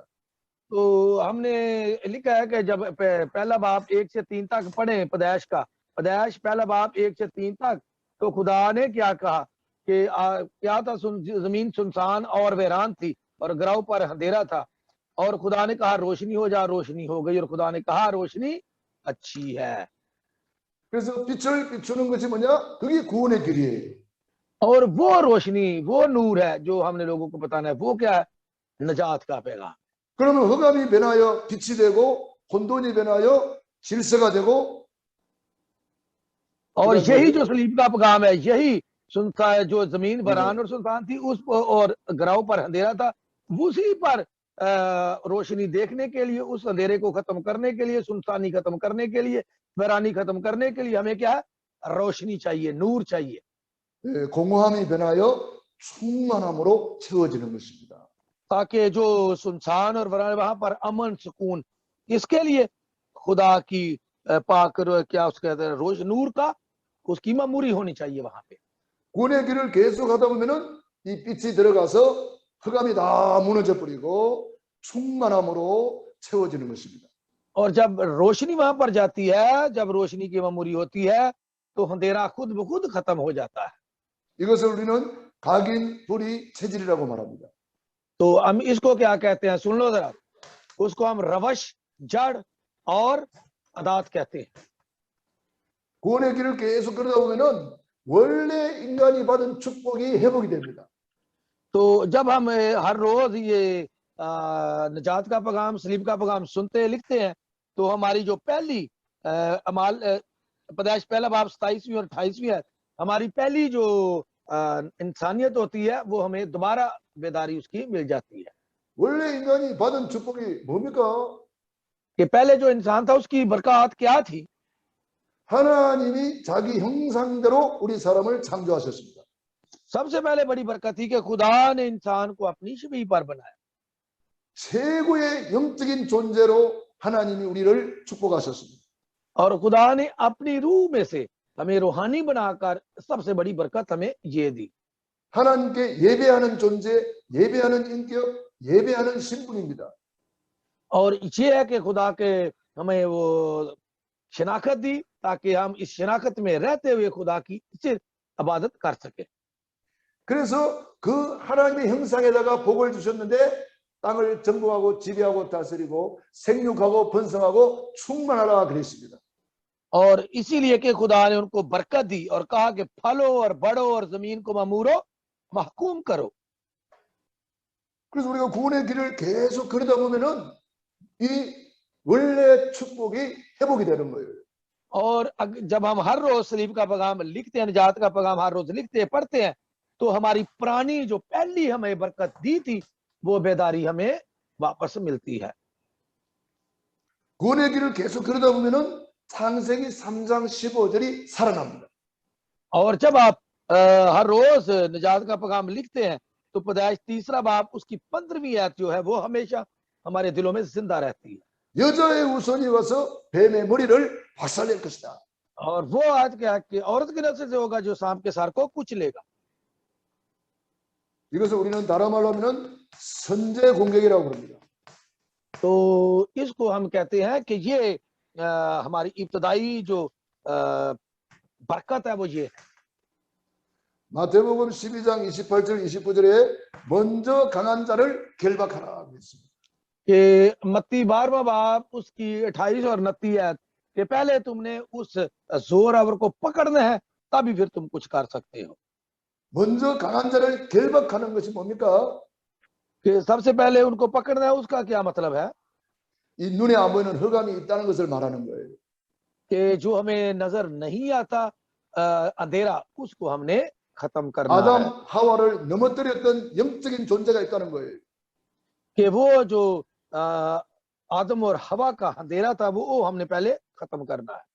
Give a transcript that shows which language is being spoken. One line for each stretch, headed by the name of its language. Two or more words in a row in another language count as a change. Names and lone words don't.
Urdu: تو ہم نے لکھا ہے کہ جب پہلا باب 1 سے 3 تک پڑھے پیدائش کا، پیدائش پہلا باب 1 سے 3 تک، تو خدا نے کیا کہا کہ کیا تھا، زمین سنسان اور ویران تھی اور گرہ پر اندھیرا تھا اور خدا نے کہا روشنی ہو جا، روشنی ہو گئی اور خدا نے کہا روشنی اچھی ہے.
Korean: 그래서 빛을 비추는 것이 뭐냐? 그게 구원의 길이에요.
Urdu: اور وہ روشنی، وہ نور ہے جو ہم نے لوگوں کو بتانا ہے، وہ کیا ہے? نجات کا پیغام.
Korean: 그러면 흑암이 변하여 빛이 되고 혼돈이 변하여 질서가 되고
Urdu: और
Korean: 그다음에
Urdu: یہی جو صلیب کا پیغام ہے، یہی سنتا ہے، جو زمین بران اور سنسان تھی اس اور گرہ پر اندھیرا تھا، اسی پر روشنی دیکھنے کے لیے، اس اندھیرے کو ختم کرنے کے لیے، سنسانی ختم کرنے کے لیے، ویرانی ختم کرنے کے لیے ہمیں کیا ہے? روشنی چاہیے، نور چاہیے.
Korean: 공허함이 변하여 충만함으로 채워지는 것입니다.
Urdu: تاکہ جو سنسان اور ویران وہاں پر امن سکون، اس کے لیے خدا کی پاک کیا اس کے کہتے ہیں روز نور کا اس کی معموری ہونی چاہیے وہاں پے.
Korean: 구원의 길을 계속 하다 보면은 이 빛이 들어가서 흑암이 다 무너져 버리고 충만함으로 채워지는 것입니다.
Urdu: اور جب روشنی وہاں پر جاتی ہے، جب روشنی کی معموری ہوتی ہے تو اندھیرا خود بخود ختم ہو جاتا ہے.
Korean: 이것을 우리는 각인 불이 체질이라고 말합니다.
Urdu: تو ہم اس کو کیا کہتے ہیں، سن لو ذرا، اس کو ہم روش، جڑ اور عادات کہتے ہیں.
Korean: 구원의 길을 계속 걸어다 보면은 원래 인간이 받은 축복이 회복이 됩니다.
Urdu: تو جب ہم ہر روز یہ نجات کا پیغام، صلیب کا پیغام سنتے لکھتے ہیں تو ہماری جو پہلی اعمال پیدائش پہلا باب 27ویں اور 28ویں ہے، ہماری پہلی جو انسانیت ہوتی ہے وہ ہمیں دوبارہ بیداری اس کی مل جاتی ہے.
Korean: 원래 인간이 받은 축복이 뭡니까?
Urdu: کہ پہلے جو انسان تھا اس کی برکت کیا تھی?
Korean: 하나님이 자기 형상대로 우리 사람을 창조하셨습니다.
Urdu: سب سے پہلے بڑی برکت تھی کہ خدا نے انسان کو اپنی شبیہ پر بنایا.
Korean: 최고의 영적인 존재로 하나님이 우리를 축복하셨습니다.
Urdu: اور خدا نے اپنی روح میں سے ہمیں روحانی بنا کر سب سے بڑی برکت ہمیں یہ دی.
Korean: 하나님께 예배하는 존재, 예배하는 인격, 예배하는 신분입니다.
Urdu: اور یہ ہے کہ خدا کے ہمیں وہ شناخت دی تاکہ ہم اس شناخت میں رہتے ہوئے خدا کی صرف عبادت کر سکے.
Korean: 그래서 그 하나님의 형상에다가 복을 주셨는데 땅을 정복하고 지배하고 다스리고 생육하고 번성하고 충만하라 그랬습니다.
Urdu: اور اسی لیے کہ خدا نے ان کو برکت دی اور کہا کہ پھلو اور بڑھو اور زمین کو معمور و محکوم کرو.
Korean: 그래서 우리가 구원의 길을 계속 걸어다 보면은 이 원래 축복이 회복이 되는 거예요.
Urdu: اور جب ہم ہر روز صلیب کا پیغام لکھتے ہیں، نجات کا پیغام ہر روز لکھتے ہیں، پڑھتے ہیں، تو ہماری پرانی جو پہلی ہمیں برکت دی تھی وہ بیداری ہمیں واپس ملتی ہے.
Korean: 구원의 길을 계속 걸어다 보면은 창세기 3장 15절이 살아납니다.
Urdu: اور جب آپ ہر روز نجات کا پیغام لکھتے ہیں تو پیدائش 3را باب اس کی 15ویں آیت جو ہے وہ ہمیشہ ہمارے دلوں میں زندہ رہتی ہے.
Korean: 여자의 우선이 와서 뱀의 머리를 박살낼 것이다.
Urdu: اور وہ آج کیا ہے کہ عورت کی نسل سے ہوگا جو سانپ کے سر کو کچلے گا.
Korean: 이것을 우리는 다른 말로 하면은 선제 공격이라고 합니다.
Urdu: تو اس کو ہم کہتے ہیں کہ یہ ہماری ابتدائی جو برکت ہے وہ یہ ہے.
Korean: 마태복음 12장 28절 29절에 먼저 강한 자를 결박하라 그랬습니다.
Urdu: کہ متی 12واں باب اس کی 28 اور 29 آیت کہ پہلے تم نے اس زوراور کو پکڑنا ہے تبھی پھر تم کچھ کر سکتے ہو.
Korean: 먼저 강한 자를 결박하는 것이 뭡니까?
Urdu: کہ سب سے پہلے ان کو پکڑنا ہے، اس کا کیا مطلب ہے?
Korean: 이 눈에 안 보이는 흑암이 있다는 것을 말하는 거예요.
Urdu: کہ جو ہمیں نظر نہیں آتا اندھیرا، اس کو ہم نے ختم کرنا ہے.
Korean: 아담 하와를 넘어뜨렸던 영적인 존재가 있다는 거예요.
Urdu: کہ وہ جو آدم اور حوا کا اندھیرا تھا وہ ہم نے پہلے ختم کرنا ہے.